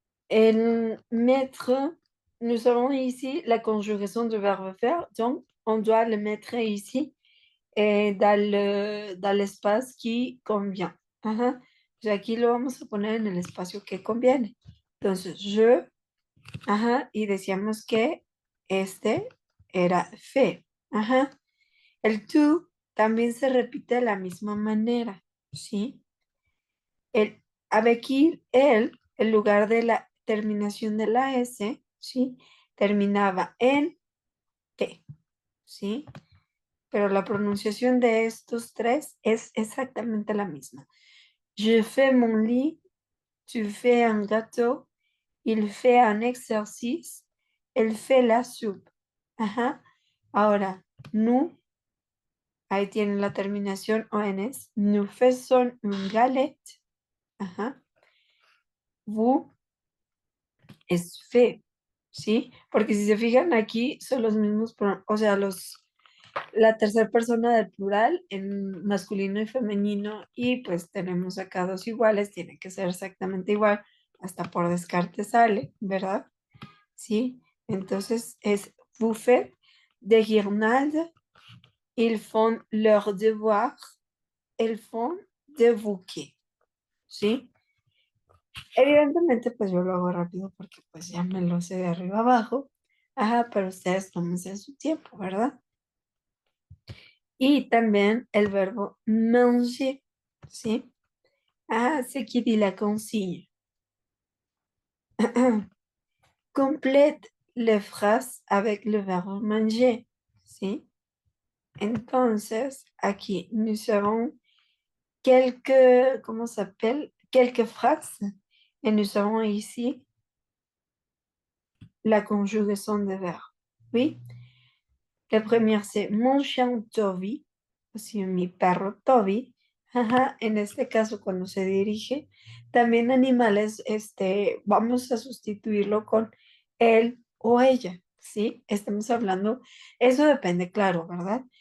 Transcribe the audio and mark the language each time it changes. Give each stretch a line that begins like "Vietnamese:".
French: En mettre, nous avons ici la conjugaison du verbe faire, donc on doit le mettre ici dans l'espace qui convient. Ajá.
Spanish: O sea, aquí lo vamos a poner en el espacio que conviene. Entonces, je, ajá, y decíamos que este era fait. Ajá. El tú también se repite de la misma manera, ¿sí? El, aquí, él, en lugar de la terminación de la S, ¿sí? Terminaba en T, ¿sí? Pero la pronunciación de estos tres es exactamente la misma.
French: Je fais mon lit, tu fais un gâteau, il fait un exercice, elle fait la soupe. Ajá.
Spanish: Ahora, nous, ahí tiene la terminación ONS.
French: Nous faisons une galette. Ajá. Vous es fait, ¿sí?
Spanish: Porque si se fijan aquí son los mismos, o sea, la tercera persona del plural en masculino y femenino y pues tenemos acá dos iguales, tiene que ser exactamente igual, hasta por descarte sale, ¿verdad? ¿Sí? Entonces es
French: vous faites des guirnaldes, ils font leurs devoirs, ils font des bouquets, ¿sí?
Spanish: Evidentemente, pues yo lo hago rápido porque pues ya me lo sé de arriba abajo. Ajá, pero ustedes tómense su tiempo, ¿verdad? Y también el verbo manger, ¿sí?
French: Ah, c'est qui dit la consigne. Complète les phrases avec le verbe manger, ¿sí?
Spanish: Entonces, aquí
French: nous avons quelques, ¿cómo s'appelle? Quelques phrases. Et nous avons ici la conjugaison de verbe. Oui. La première, c'est mon chien Toby,
Spanish: o sea, mi perro Toby. Ajá, en este caso, cuando se dirige, también animales, vamos a sustituirlo con él o ella, ¿sí? Estamos hablando, eso depende, claro, ¿verdad?